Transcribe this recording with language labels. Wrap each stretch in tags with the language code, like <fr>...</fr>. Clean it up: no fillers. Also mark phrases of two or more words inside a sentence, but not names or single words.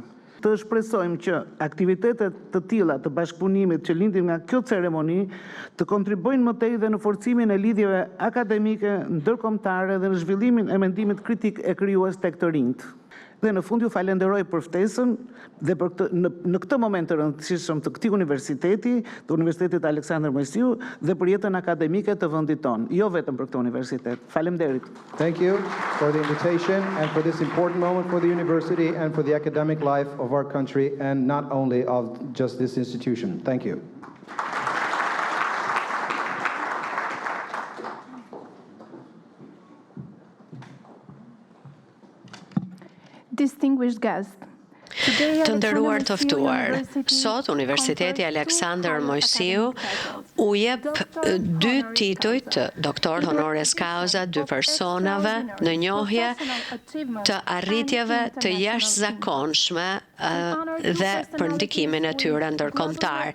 <sq>Të shpresojmë që aktivitetet të tilla të bashkëpunimit që lindin nga kjo ceremoni të kontribuojnë më tej dhe në forcimin e lidhjeve akademike, ndërkombëtare dhe në zhvillimin e mendimit kritik e krijues tek të rinjt. Dhe në fund ju falenderoj për ftesën dhe për në këtë moment të rëndësishëm të këtij universiteti, të Universitetit Aleksandër Mojsiu dhe për jetën akademike të vendit tonë, jo vetëm për këtë universitet. Faleminderit.</sq> <en>Thank you for the invitation and for this important moment for the university and for the academic life of our country and not only of just this institution. Thank you. Distinguished guests.</en> <sq>Të nderuar të ftuar, sot Universiteti Aleksandër Mojsiu u jep 2 tituj të doktor</sq> <la>honoris causa</la> <sq>2 personave në njohje të arritjeve të jashtëzakonshme dhe për ndikimin e tyre ndërkombëtar.</sq>